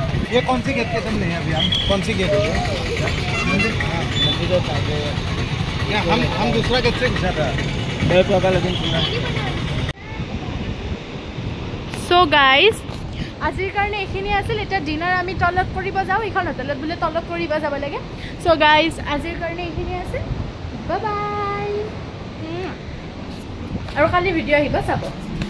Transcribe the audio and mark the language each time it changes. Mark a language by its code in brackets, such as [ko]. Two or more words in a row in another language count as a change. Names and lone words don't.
[hi] ये कौन सी गेट के सामने है अभी हम कौन सी गेट है मंदिर हम दूसरा गेट से घुसा था लेकिन [en] so guys [as] আজিৰ কাৰণে এইখিনি আছিল এতিয়া ডিনাৰ আমি তলত কৰিব যাওঁ এইখন হোটেলত বোলে তলত কৰিব যাব লাগে [en] so guys [as] আজিৰ কাৰণে এইখিনি আছিল [en] bye bye [as] আৰু কালি ভিডিঅ' আহিব চাব